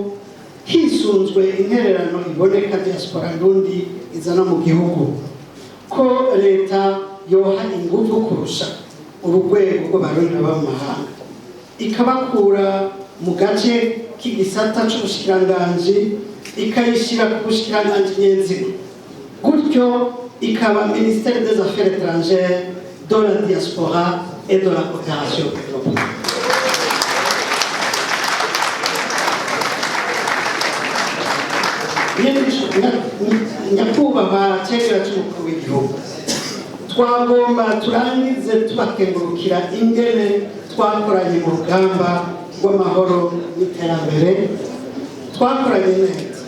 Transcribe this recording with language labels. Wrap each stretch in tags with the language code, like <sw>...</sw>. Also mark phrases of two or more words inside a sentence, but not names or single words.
<rn>Hisunzwe intererano iboneka diaspora Burundi izana mu gihugu, ko leta yoha ingufu kurusha urugwego rw'abarundi baba mu mahanga, ikabakura mu gace k'igisata c'ubushikiranganji ikayishira ku bushikiranganji nyenzina, gutyo ikaba</rn> <fr>ministère des affaires étrangères, de la diaspora et de la coopération européenne.</fr> <rn>Nyakubahwa cegera c'umukuru w'igihugu, twagomba turangize tubakengurukira ingene twakoranye mu rugamba rw'amahoro n'iterambere, twakoranye neza.</rn>